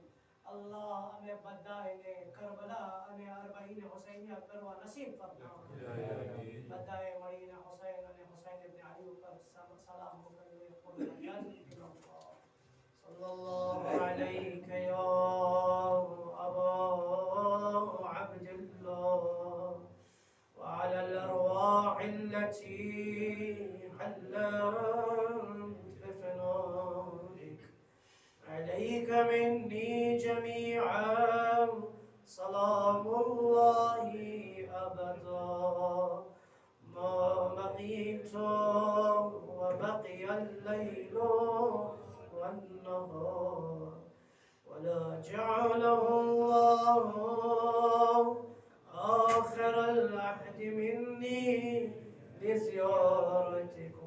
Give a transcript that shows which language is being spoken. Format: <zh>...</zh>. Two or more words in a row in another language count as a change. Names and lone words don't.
<gu>અલ્લાહ અમે બધાને કરબલા અને અરબાઈને હુસૈનિયા કરવા નસીબ ફરમાવે. બધાએ મળીને હુસૈન અને હુસૈન ઇબ્ન અલી ઉપર સલામ મોકલીએ.</gu> <ar>صلى الله عليه يا أبا عبد الله وعلى الأرواح التي حلت بفنائك عليك مني جميعا سلام الله أبدا ما بقيت وبقي الليل والنهار ولا جعله الله آخر العهد مني لزيارتكم.</ar>